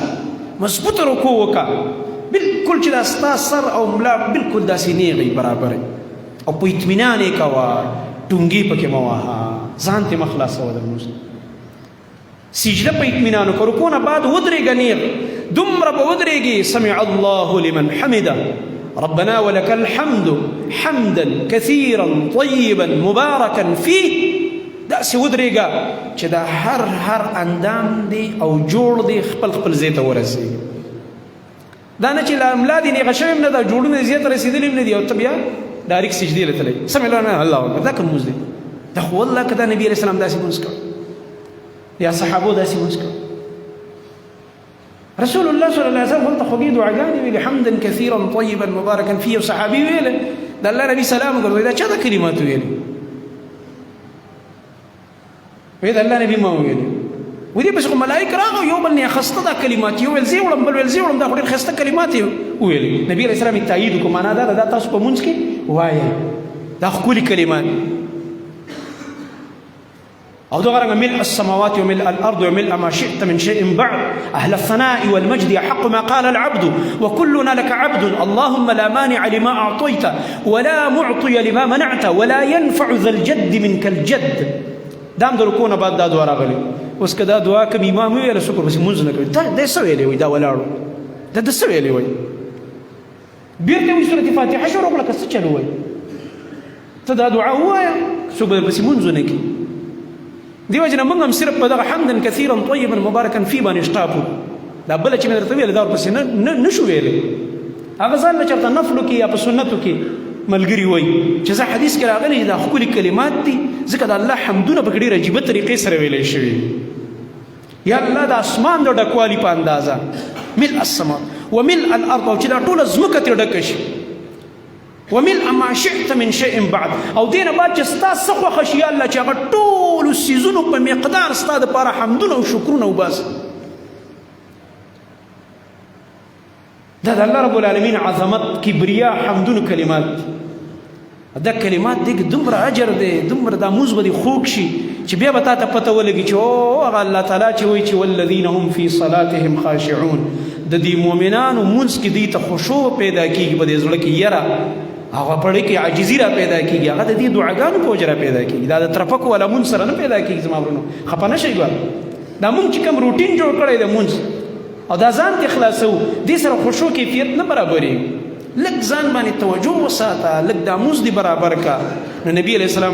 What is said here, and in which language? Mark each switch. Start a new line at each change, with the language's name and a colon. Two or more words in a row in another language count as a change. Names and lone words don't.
Pashto: مضبوطه رکوع وکړه بلکل چې دا ستا سر او ملا بلکل داسې نیغ وي برابر او په اطمینان یې کوه ټونګې پکې مه وهه ځان ترې مه خلاصوه د لمونځ سجده په اطمینان وکړه رکوع نه بعد ودرېږه نیغ دومره به ودرېږي
Arabic: سمع الله لمن حمده ربنا ولك الحمد حمدا كثيرا طيبا مباركا فيه
Pashto: داسې ودرېږه چې دا هر اندام دی او جوړ دی خپل ځای ته ورسېږي دا نه چې لا املا دي نیغه شوې هم نه ده جوړونه ځای ته رسېدلي هم نه دي او ته بیا ډایرکټ سجدې له تللی
Arabic: سمع الله الله اکبر
Pashto: دا کوم مونځ دی دا خو والله که دا نبي
Arabic: علیه السلام
Pashto: داسې مونځ کوه یا صحابو داسې مونځ کوه رسول الله
Arabic: صلی الله علیه وسلم
Pashto: هلته خوږې دعاګانې ویلې
Arabic: حمدا کثیرا طیبا مبارکا فيه
Pashto: او صحابي ویله د الله نبي سلام وګرځوي دا چا دا کلمات ویلې وی د الله نبي ما ویلې ودې پسې خو ملایک راغلو یو بل نه اخسته دا کلمات یو ویل زه وړم بل ویل زه وړم دا خو ډېر ښایسته کلمات یې ویلې نبي
Arabic: علیه السلام
Pashto: یې تایید وکړو معنا دا ده دا تاسو په مونځ کې وایئ دا ښکلي کلمات او دغه رنګه
Arabic: ملء السماوات وملء الارض وملء ما شئت من شيء بعد اهل الثناء والمجد احق ما قال العبد وكلنا لك عبد اللهم لا مانع لما اعطيت ولا معطي لما منعت ولا ينفع ذا الجد منك الجد
Pashto: دام د رکوع نه بعد دا دعا راغلې اوس که دا دعا کوم امام ویله شکر پسې مونځ نه کوي دا څه ویلی وایي دا ولاړو دا د څه ویلی وایي بېرته وایي سورت فاتحه شروع کړه که څه چل وایي ته دا دعا ووایه څوک به پسې مونځ ونه کړي دې وجې نه موږ هم صرف په دغه
Arabic: حمدا کثیرا طیبا مبارکا فی
Pashto: باندې شټاپو دا بله چې مې درته ویله دا ورپسې نه شو ویلی هغه ځان نه چېرته نفلو کې یا په سنتو کې ملګري وایي چې زه حدیث کې راغلی دا ښکلي کلمات دي ځکه د الله حمدونه په ډېرې عجیبه طریقې سره ویلی شوي یا الله د اسمان د ډکوالي په اندازه
Arabic: ملء السما وملء الارض
Pashto: او چې دا ټوله ځمکه ترې ډکه شي
Arabic: وملء ما شئت من شيء بعد
Pashto: او دې نه بعد چې ستا څه خوښه شي یا الله چې هغه ټولو څیزونو په مقدار ستا دپاره حمدونه او شکرونه وباسه دا د الله رب العالمین عظمت کبریا حمدونو کلمات دا کلمات دی دومره اجر دی دومره دا مونځ به دې خوږ شي چې بیا به تا ته پته ولګي چې او هغه الله تعالی چې وایي چې
Arabic: والذین هم فی صلاتهم خاشعون
Pashto: د دې مؤمنانو مونځ کې دوی ته خشوع پیدا کېږي په دې زړه کې یره هغه پړی کې عاجزي را پیدا کېږي هغه د دې دعاګانو په وجه را پیدا کېږي دا د ترپکو والا مونځ سره نه پیدا کېږي زما ورونو خفه نه شئ ګوره دا مونږ چې کوم روټین جوړ کړی دی مونځ او دا ځان ته خلاصو دې سره خشوع کیفیت نه برابرېږي لږ ځان باندې توجه وساته لږ دا مونځ دې برابر کا نو نبي
Arabic: علیه السلام